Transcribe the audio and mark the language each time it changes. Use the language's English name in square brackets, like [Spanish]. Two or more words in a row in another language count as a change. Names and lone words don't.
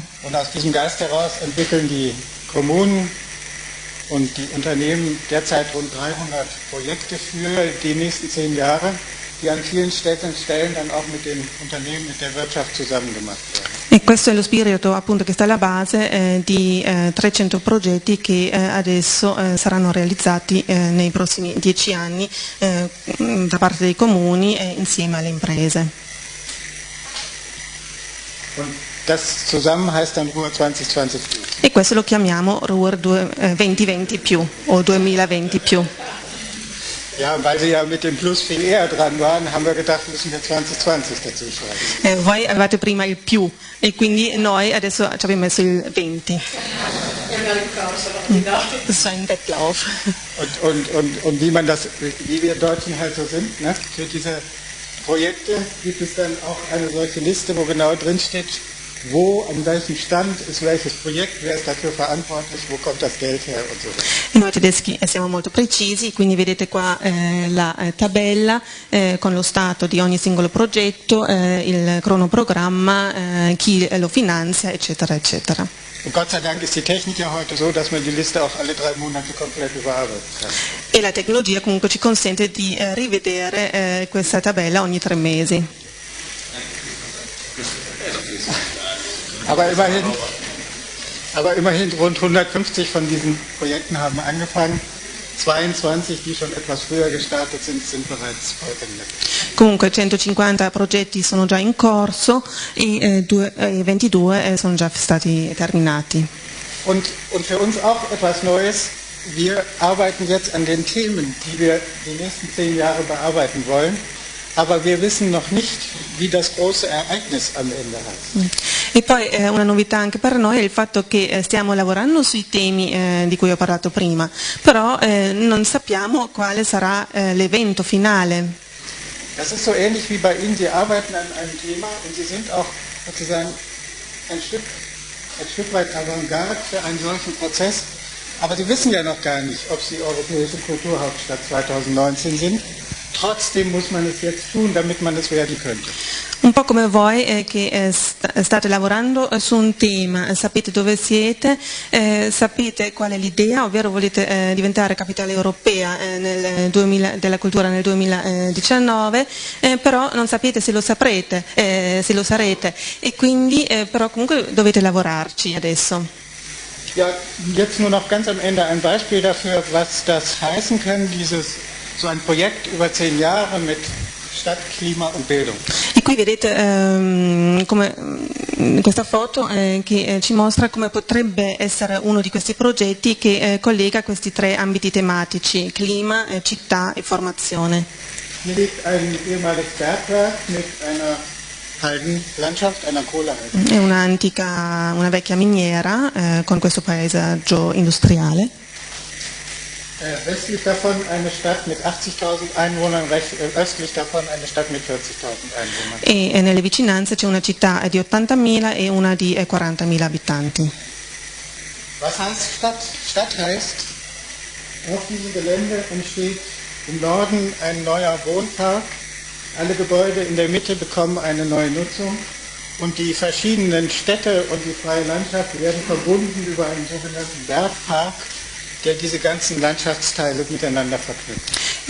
[German] Und aus diesem Geist heraus entwickeln die Kommunen und die Unternehmen derzeit rund 300 Projekte für die nächsten 10 Jahre, die an vielen Stellen dann auch mit den Unternehmen, mit der Wirtschaft zusammen gemacht werden. [Italian] E questo è lo spirito appunto che sta alla base di 300 progetti che adesso saranno realizzati nei prossimi 10 anni da parte dei comuni insieme alle imprese. [German] Und das zusammen heißt dann Ruhr 2020 più. [Italian] E questo lo chiamiamo Ruhr 2020 più o 2020 più. [German] Ja, weil Sie ja mit dem Plus viel eher dran waren, haben wir gedacht, müssen wir 2020 dazu schreiben. [Italian] Voi avevate prima il più e quindi noi adesso ci abbiamo messo il 20. [German] Das ist ein Wettlauf. Und wie wir Deutschen halt so sind, ne? Für diese Projekte gibt es dann auch eine solche Liste, wo genau drin steht, wo, an welchem Stand ist welches Projekt, wer ist dafür verantwortlich, wo kommt das Geld her und so weiter. [Italian] Noi tedeschi siamo molto precisi, quindi vedete qua la tabella con lo stato di ogni singolo progetto, il cronoprogramma, chi lo finanzia, eccetera, eccetera. [German] Und Gott sei Dank ist die Technik ja heute so, dass man die Liste auch alle 3 Monate komplett überarbeiten kann. [Italian] E la tecnologia comunque ci consente di rivedere questa tabella ogni 3 mesi. [German] Aber immerhin rund 150 von diesen Projekten haben angefangen. 22, die schon etwas früher gestartet sind, sind bereits vollendet. [Italian] Comunque 150 progetti sono già in corso e 22 sono già stati terminati. [German] Und für uns auch etwas Neues. Wir arbeiten jetzt an den Themen, die wir die nächsten 10 Jahre bearbeiten wollen. Aber wir wissen noch nicht, wie das große Ereignis am Ende heißt. [Italian] E poi una novità anche per noi è il fatto che stiamo lavorando sui temi di cui ho parlato prima, però non sappiamo quale sarà l'evento finale. [German] Das ist so ähnlich wie bei Ihnen, Sie arbeiten an einem Thema und Sie sind auch sozusagen ein Stück weit Avantgarde für einen solchen Prozess, aber Sie wissen ja noch gar nicht, ob Sie Europäische Kulturhauptstadt 2019 sind. Trotzdem muss man es jetzt tun, damit man es werden könnte. [Italian] Un po' come voi che state lavorando su un tema, sapete dove siete, sapete qual è l'idea, ovvero volete diventare capitale europea della cultura nel 2019, però non sapete se lo saprete, se lo sarete e quindi però comunque dovete lavorarci adesso. [German] Ja, jetzt nur noch ganz am Ende ein Beispiel dafür, was das heißen kann, so ein Projekt über 10 Jahre mit Stadt, Klima und Bildung. [Italian] E qui vedete come questa foto che ci mostra come potrebbe essere uno di questi progetti che collega questi 3 ambiti tematici, clima, città e formazione. [German] Hier liegt ein ehemaliges Bergwerk mit einer Haldenlandschaft, einer Kohlehalde. [Italian] È una vecchia miniera con questo paesaggio industriale. [German] Westlich davon eine Stadt mit 80.000 Einwohnern, östlich davon eine Stadt mit 40.000 Einwohnern. [Italian] E nelle vicinanze c'è una città di 80.000 e una di 40.000 abitanti. [German] Was heißt Stadt? Stadt heißt, auf diesem Gelände entsteht im Norden ein neuer Wohnpark. Alle Gebäude in der Mitte bekommen eine neue Nutzung und die verschiedenen Städte und die freie Landschaft werden verbunden über einen sogenannten Bergpark, der diese ganzen Landschaftsteile miteinander verknüpft.